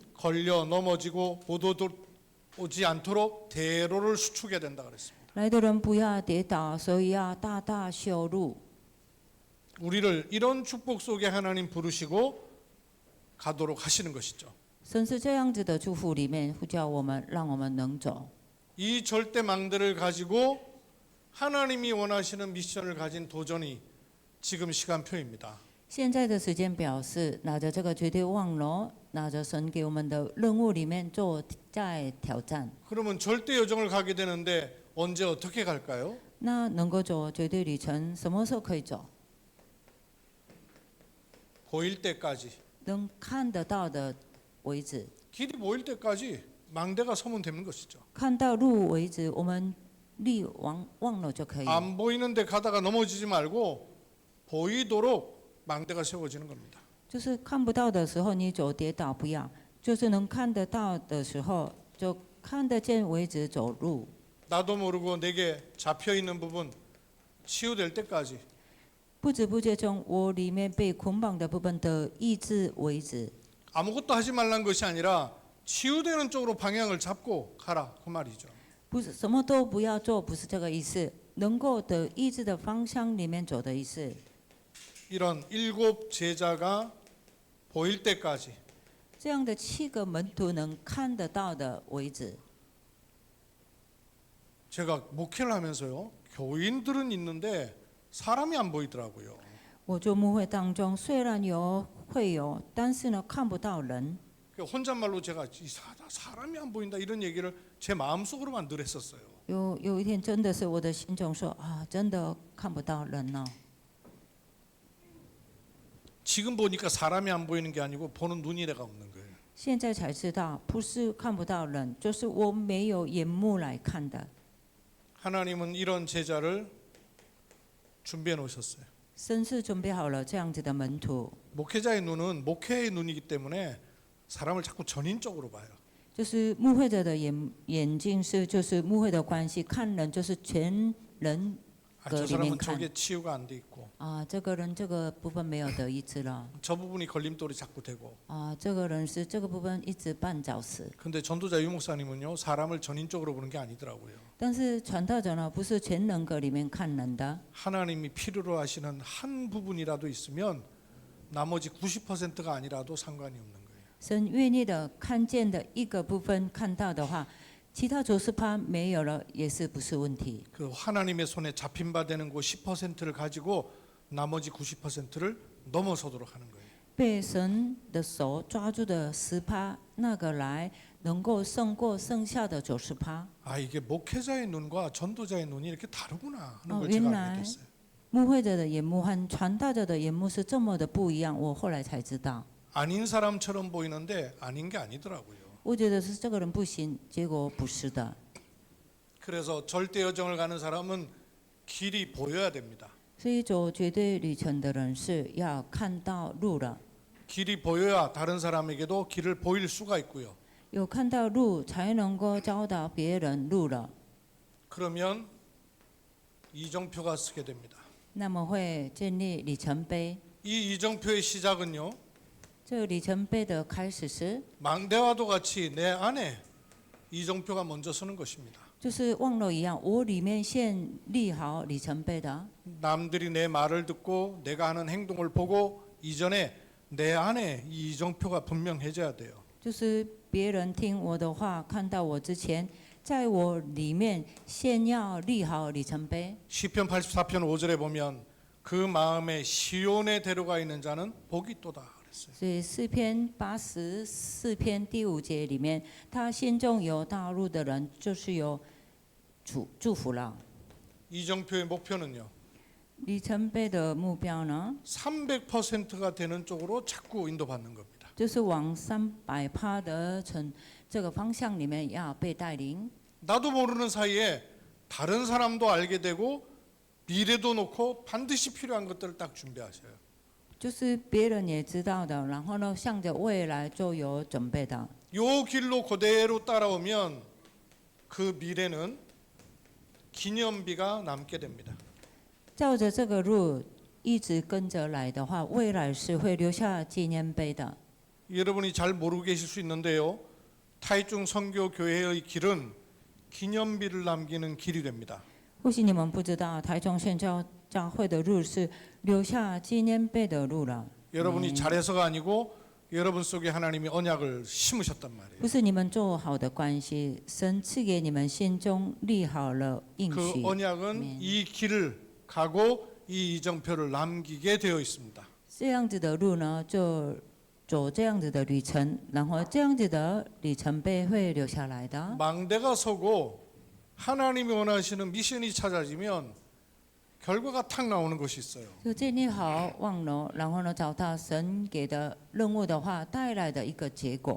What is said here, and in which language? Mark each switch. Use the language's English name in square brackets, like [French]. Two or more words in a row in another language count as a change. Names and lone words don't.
[Korean] 걸려 넘어지고 못 오지 않도록 대로를 수축해야 된다 그랬습니다. [Chinese] 来的人不要跌倒，所以要大大修路。 [Korean] 우리를 이런 축복 속에 하나님 부르시고 가도록 하시는 것이죠. [Chinese] 神是这样子的祝福里面呼叫我们，让我们能走。 [Korean] 이 절대망대를 가지고 하나님이 원하시는 미션을 가진 도전이 지금 시간표입니다. [Chinese] 现在的时间表是拿着这个绝对望楼，拿着神给我们的任务里面做在挑战。 [Korean] 그러면 절대 여정을 가게 되는데 언제 어떻게 갈까요? [Chinese] 那能够走绝对旅程，什么时候可以走？ [Korean] 보일 때까지. [Chinese] 能看得到的为止， [Korean] 길이 보일 때까지 망대가 서면 되는 것이죠. [Chinese] 看到路为止，我们立望楼就可以。 [Korean] 안 보이는데 가다가 넘어지지 말고 보이도록 망대가 세워지는 겁니다. [Chinese] 就是看不到的时候，你走跌倒不要；就是能看得到的时候，就看得见为止走路。 [Korean] 나도 모르고 내게 잡혀 있는 부분 치유될 때까지 [Chinese] 不知不觉中，我里面被捆绑的部分得医治为止。 [Korean] 아무것도 하지 말란 것이 아니라 치유되는 쪽으로 방향을 잡고 가라 그 말이죠. [Chinese] 不是什么都不要做，不是这个意思。能够得医治的方向里面走的意思。 [Korean] 이런 7 제자가 보일 때까지 [Chinese] 这样的7个门徒能看得到的为止。 [Korean] 제가 목회를 하면서요. 교인들은 있는데 사람이 안 보이더라고요. [Chinese] 我做牧会当中，虽然有会有，但是呢看不到人。 [Korean] 혼잣말로 제가 사람이 안 보인다 이런 얘기를 제 마음속으로만 늘 했었어요. [Chinese] 有一天真的是我的心中说啊，真的看不到人了。 [Korean] 지금 보니까 사람이 안 보이는 게 아니고 보는 눈이 내가 없는 거예요. [Chinese] 现在才知道，不是看不到人，就是我没有眼目来看的。 [Korean] 하나님은 이런 제자를 준비해 놓으셨어요. [Chinese] 神是准备好了这样子的门徒， [Korean] 목회자의 눈은 목회의 눈이기 때문에 사람을 자꾸 전인적으로 봐요. [Chinese] 就是牧会者的眼睛是就是牧会的关系，看人就是全人 [Korean] 아, 저 사람은 저게 치유가 안 돼 있고 [Chinese] 啊，这个人这个部分没有得医治了 [Korean] 저 부분이 걸림돌이 자꾸 되고 [Chinese] 啊，这个人是这个部分一直绊脚石。 [Korean] 근데 전도자 유 목사님은요 사람을 전인적으로 보는 게 아니더라고요. [Chinese] 但是传道者呢，不是全人格里面看人的， [Korean] 하나님이 필요로 하시는 한 부분이라도 있으면 나머지 90%가 아니라도 상관이 없는 거예요. [Chinese] 神愿意的看见的一个部分看到的话，其他90%没有了也是不是问题。 [Korean] 그 하나님의 손에 잡힌 바 되는 그 10%를 가지고 나머지 90%를 넘어서도록 하는 거예요. [Chinese] 被神的手抓住的10%，那个来能够胜过剩下的90%。 [Korean] 아 이게 목회자의 눈과 전도자의 눈이 이렇게 다르구나 하는 어, 걸 제가 옛날 알게 됐어요. [Chinese] 牧会者的眼目和传道者的眼目是这么的不一样，我后来才知道。 [Korean] 아닌 사람처럼 보이는데 아닌 게 아니더라고요. [Chinese] 我觉得是这个人不行，结果不是的。 [Korean] 그래서 절대 여정을 가는 사람은 길이 보여야 됩니다. [Chinese] 所以走绝对旅程的人是要看到路了， [Korean] 길이 보여야 다른 사람에게도 길을 보일 수가 있고요. [Chinese] 有看到路才能够教导别人路了。 [Korean] 그러면 이정표가 쓰게 됩니다. [Chinese] 那么会建立里程碑。 [Korean] 이 이정표의 시작은요. [Chinese] 这个里程碑的开始是， [Korean] 망대와도 같이 내 안에 이정표가 먼저 서는 것입니다. [Chinese] 就是望楼一样，我里面先立好里程碑的。 [Korean] 남들이 내 말을 듣고 내가 하는 행동을 보고 이전에 내 안에 이 이정표가 분명해져야 돼요. [Chinese] 就是别人听我的话，看到我之前，在我里面先要立好里程碑。 [Korean] 시편 84편 5절에 보면 그 마음에 시온의 대로가 있는 자는 복이 있도다 그랬어요. [Chinese] 所以诗篇84篇第5节里面，他心中有道路的人，就是有祝福了。 [Korean] 이정표의 목표는요. [Chinese] 里程碑的目标呢， [Korean] 300%가 되는 쪽으로 자꾸 인도받는 겁니다. [Chinese] 就是往300%的这个方向里面要被带领。 [Korean] 나도 모르는 사이에 다른 사람도 알게 되고 미래도 놓고 반드시 필요한 것들을 딱 준비하셔요. [Chinese] 就是别人也知道的，然后呢，向着未来就有准备的。 [Korean] 요 길로 그대로 따라오면 그 미래는 기념비가 남게 됩니다. [Chinese] 照着这个路一直跟着来的话，未来是会留下纪念碑的。 [Korean] 여러분이 잘 모르고 계실 수 있는데요. 타이중 선교 교회의 길은 기념비를 남기는 길이 됩니다. [Chinese] 或许你们不知道，台中宣教教会的路是留下纪念碑的路了。 [Korean] 여러분이 잘해서가 아니고 여러분 속에 하나님이 언약을 심으셨단 말이에요. [Chinese] 不是你们做好的关系，神赐给你们心中立好了应 [Korean] 그 [Chinese] 许。 [Korean] 언약은 이 길을 가고 이 이정표를 남기게 되어 있습니다. [Chinese] 这样子的路呢，就走这样子的旅程，然后这样子的里程碑会留下来的。 [Korean] 망대가 서고 하나님이 원하시는 미션이 찾아지면 결과가 탁 나오는 것이 있어요. [Chinese] 就建立好望楼，然后呢，找到神给的任务的话，带来的一个结果，